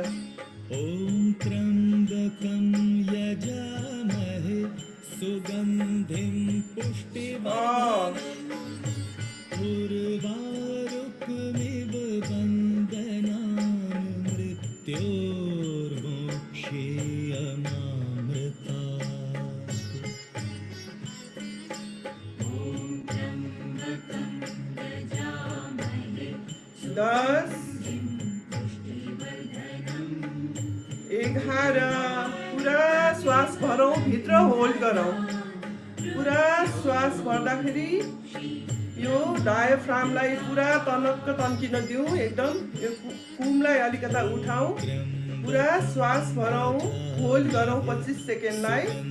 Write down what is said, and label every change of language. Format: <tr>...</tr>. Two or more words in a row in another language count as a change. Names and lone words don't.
<sa>ॐ त्र्यम्बकं यजामहे सुगन्धिं पुष्टिवर्धनम् उर्वारुकमिव बन्धनान् मृत्योर्मोक्षेयमामृतात्</sa> <ne>10 11 पुरा श्वास भरौँ भित्र होल्ड गरौँ पुरा श्वास भर्दाखेरि यो डायफ्रामलाई पुरा तनक्क तन्किन दिउँ एकदम यो कुमलाई अलिकता उठाउँ पुरा श्वास भरौँ होल्ड गरौँ 25 सेकेन्डलाई</ne>